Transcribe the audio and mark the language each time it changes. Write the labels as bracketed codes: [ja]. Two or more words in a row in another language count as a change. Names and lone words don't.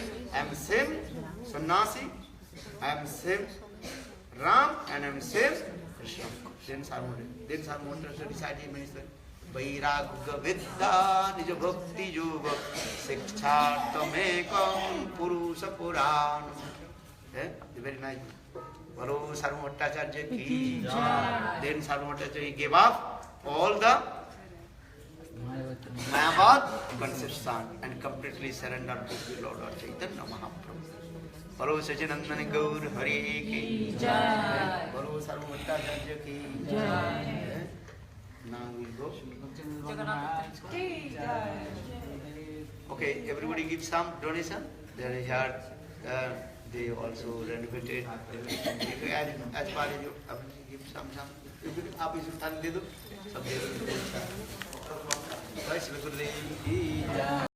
[en] I am same sannyasi, I am same Ram, and I am same Krishna. Then Sarvabhattacharya decided, [sa] वैराग्य विद्या निज भक्ति युग शिक्षार्तमेकम् पुरुष पुराणम्. [en] Very nice. [hi] बारो सार्वभट्टाचार्य की जय. [en] Then Sarvabhattacharya gave up all the Mayavad conception and completely surrendered to the Lord Chaitanya Mahaprabhu. [hi] बारो सजानन्दनी गौर हरि की जय. बारो सार्वभट्टाचार्य की जय. [en] Now we go. Okay, everybody give some donation. There is here, they also renovated. As far as you give some. If you give up, you should do.